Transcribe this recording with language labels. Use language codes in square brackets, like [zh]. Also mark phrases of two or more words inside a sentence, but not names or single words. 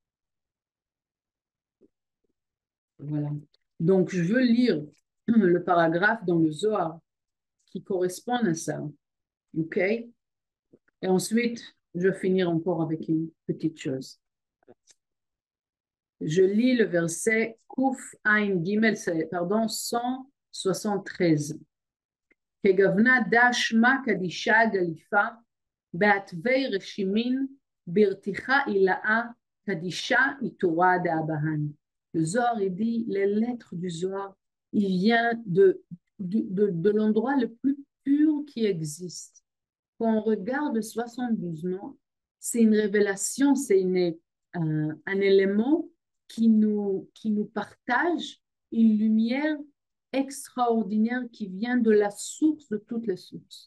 [fr] Voilà. Donc, je veux lire le paragraphe dans le Zohar qui correspond à ça. OK? Et ensuite, je vais finir encore avec une petite chose. Je lis le verset [he] קוף עין גימל, [fr] pardon, 173. [arc] כגוונה דשמה קדישה גליפה, בעטבי רשימין, ברתיחה עילאה, קדישה איתורה דאבהן. [fr] Le Zohar, il dit, les lettres du Zohar, il vient de l'endroit le plus pur qui existe. Quand on regarde 72 noms, c'est une révélation, c'est un élément qui nous partage une lumière extraordinaire qui vient de la source de toutes les sources.